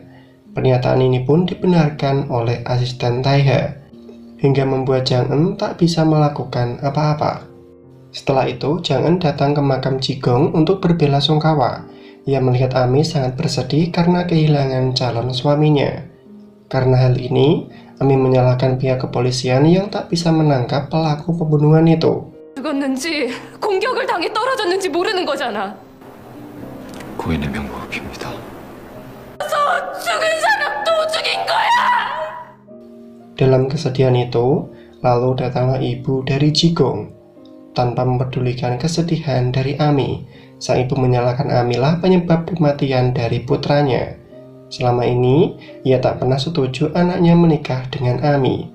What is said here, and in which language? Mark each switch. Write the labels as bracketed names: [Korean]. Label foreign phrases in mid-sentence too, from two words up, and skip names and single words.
[Indonesian] Pernyataan ini pun dibenarkan oleh asisten Taiha, hingga membuat Jang Eun tak bisa melakukan apa-apa. Setelah itu, Jang Eun datang ke makam Jigong untuk berbelasungkawa. Ia melihat Ami sangat bersedih karena kehilangan calon suaminya. Karena hal ini, Ami menyalahkan pihak kepolisian yang tak bisa menangkap pelaku pembunuhan itu. [Korean] 죽었는지 공격을 당해 떨어졌는지 모르는 거잖아. 고인의 명복입니다. 죽은 사람 또 죽인 거야. [Indonesian] Dalam kesedihan itu, lalu datanglah ibu dari Jigong. Tanpa mempedulikan kesedihan dari Ami, sang ibu menyalahkan Amilah penyebab kematian dari putranya. Selama ini, ia tak pernah setuju anaknya menikah dengan Ami.